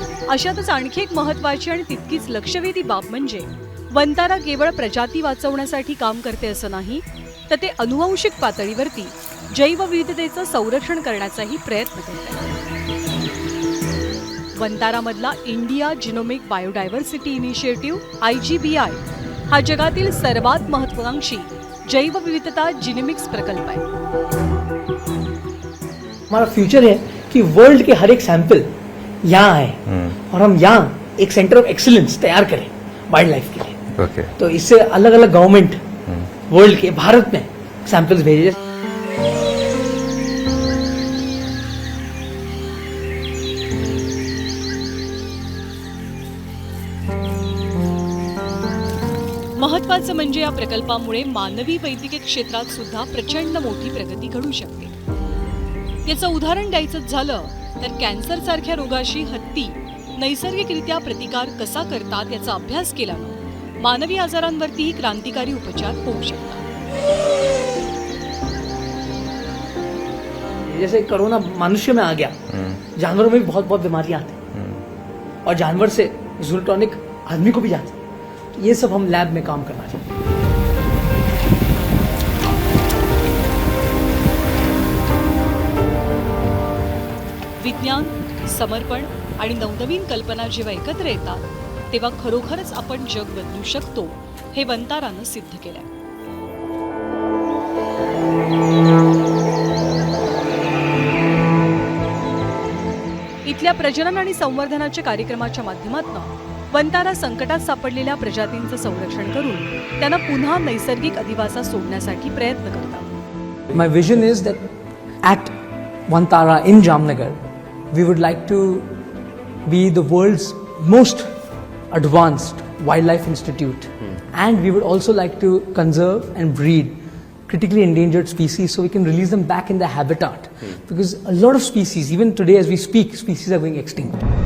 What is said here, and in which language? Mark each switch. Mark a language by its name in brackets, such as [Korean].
[Marathi] अशातच आणखी एक महत्त्वाची आणि तितकीच लक्षवेधी बाब म्हणजे वंतारा केवळ प्रजाती वाचवण्यासाठी काम करते असं नाही, तर ते अनुवांशिक पातळीवरती जैवविविधतेचं संरक्षण करण्याचाही प्रयत्न करते. वंतारामधला India genomic biodiversity initiative IGBI हा जगातील सर्वात महत्त्वाकांक्षी जैवविविधता जिनोमिक्स प्रकल्प आहे. [Hindi] हमारा फ्यूचर है कि वर्ल्ड के हर एक सैंपल यहाँ आए और हम यहाँ एक सेंटर ऑफ एक्सीलेंस तैयार करें वाइल्ड लाइफ के लिए. [English] Okay. [Hindi] तो इससे अलग अलग गवर्नमेंट वर्ल्ड के भारत में सैंपल्स भेजे. [Marathi] महत्त्वाचं म्हणजे या प्रकल्पामुळे मानवी वैद्यकीय क्षेत्रात सुद्धा प्रचंड मोठी प्रगती घडू शकते. याचं उदाहरण द्यायचं झालं तर कॅन्सर सारख्या रोगाशी हत्ती नैसर्गिकरित्या प्रतिकार कसा करतात याचा अभ्यास केल्यानं मानवी आजारांवरतीही क्रांतिकारी उपचार होऊ शकतात. [Hindi] जैसे कोरोना मनुष्य में आ गया, जानवरों में भी बहुत बहुत बीमारियां आती हैं और जानवर से जूनोटॉनिक आदमी को भी जाते हैं. ये सब हम लैब में काम करना चाहिए. [Marathi] विज्ञान, समर्पण आणि नवनवीन कल्पना जेव्हा एकत्र येतात तेव्हा खरोखरच आपण जग बदलू शकतो, हे वंतारानं सिद्ध केलंय. इथल्या प्रजनन आणि संवर्धनाच्या कार्यक्रमाच्या माध्यमातून वंतारा संकटात सापडलेल्या प्रजातींचं संरक्षण करून त्यांना पुन्हा नैसर्गिक अधिवासात सोडण्यासाठी प्रयत्न करतात. [English] My vision is that at Vantara in Jamnagar, we would like to be the world's most advanced wildlife institute, and we would also like to conserve and breed critically endangered species so we can release them back in their habitat, because a lot of species, even today as we speak, species are going extinct.